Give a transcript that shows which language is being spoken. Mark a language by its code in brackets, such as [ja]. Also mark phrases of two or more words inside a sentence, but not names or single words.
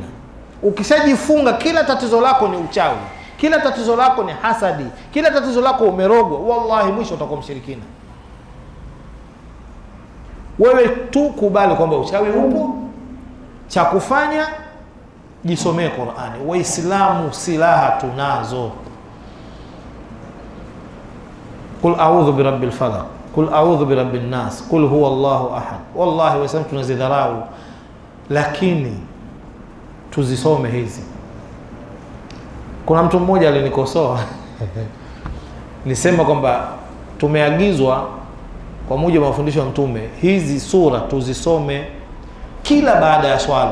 [sw] Ukishajifunga, kila tatizo lako ni uchawi, kila tatizo lako ni hasadi, kila tatizo lako umerogwa, wallahi mwisho utakuwa mshirikina. Wewe tu kubali kwamba uchawi upo, cha kufanya jisomee Qur'ani. Waislamu silaha tunazo. [ar] قل أعوذ برب الفلق قل أعوذ برب الناس قل هو الله أحد. [sw] Wallahi waislamu tunazidharau, lakini tuzisome hizi. Kuna mtu mmoja alinikosoa nisema kwamba tumeagizwa kwa mujibu wa mafundisho ya Mtume, hizi sura tuzisome kila baada ya swala.